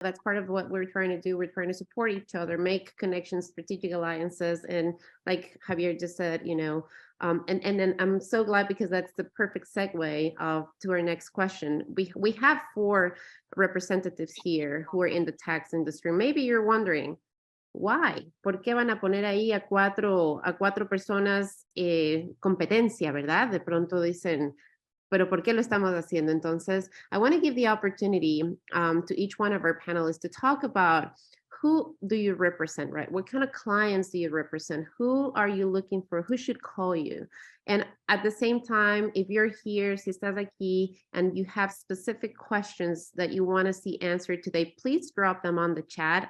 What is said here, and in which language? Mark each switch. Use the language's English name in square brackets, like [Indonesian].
[English] That's part of what we're trying to do. We're trying to support each other, make connections, strategic alliances, and like Javier just said, and then I'm so glad, because that's the perfect segue to our next question. We have 4 representatives here who are in the tax industry. Maybe you're wondering, why? [Spanish] ¿Por qué van a poner ahí a cuatro personas competencia, verdad? De pronto dicen, pero ¿por qué lo estamos haciendo? Entonces, [English] I want to give the opportunity to each one of our panelists to talk about, who do you represent, right? What kind of clients do you represent? Who are you looking for? Who should call you? And at the same time, if you're here, [Spanish] si estás aquí, [English] and you have specific questions that you want to see answered today, please drop them on the chat.